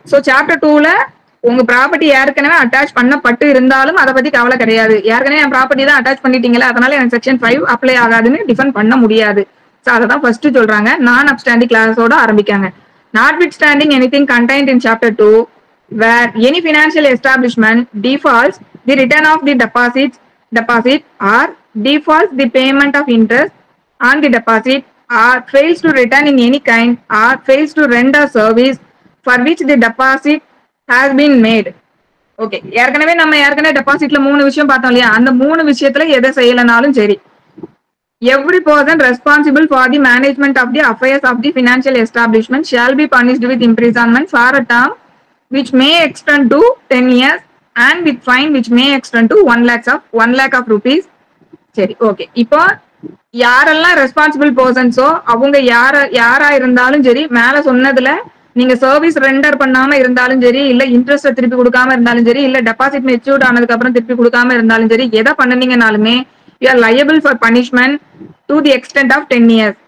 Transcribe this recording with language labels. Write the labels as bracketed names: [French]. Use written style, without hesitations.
[Tamil] So chapter 2ல உங்க property ஏற்கனவே attach பண்ணப்பட்டு இருந்தாலும் அதை பத்தி கவலை கிடையாது. ஏற்கனவே என் ப்ராப்பர்ட்டி தான் அட்டாச் பண்ணிட்டீங்களா, அதனால எனக்கு செக்ஷன் 5 அப்ளை ஆகாதுன்னு டிஃபைன் பண்ண முடியாது. சோ அதை தான் ஃபர்ஸ்ட் சொல்றாங்க. நான் அப்ஸ்டாண்டிங் கிளாஸோட ஆரம்பிக்காங்க. [English] notwithstanding anything contained in chapter 2 where any financial establishment defaults the return of the deposit or defaults the payment of interest on the deposit or fails to return in any kind or fails to render service for which the deposit has been made. [Tamil] Okay, ஏற்கனவே டெபாசிட்ல 3 விஷயம் பார்த்தோம் இல்லையா, அந்த 3 விஷயத்துல எதை செய்யலனாலும் சரி, [English] every person responsible for the management of the affairs of the financial establishment shall be punished with imprisonment for a term which may extend to 10 years and with fine which may extend to 1 lakh of rupees. [Tamil] சரி, okay. இப்போ யாரெல்லாம் responsible பர்சன்ஸோ அவங்க யாரா இருந்தாலும் சரி, மேல சொன்னதுல நீங்க சர்வீஸ் ரெண்டர் பண்ணாம இருந்தாலும் சரி, இல்ல இன்ட்ரெஸ்ட் திருப்பி கொடுக்காம இருந்தாலும் சரி, இல்ல டெபாசிட் மெச்சூர்ட் ஆனதுக்கு அப்புறம் திருப்பி கொடுக்காம இருந்தாலும் சரி, எதை பண்ணீங்கனாலுமே [English] you are liable for punishment to the extent of 10 years.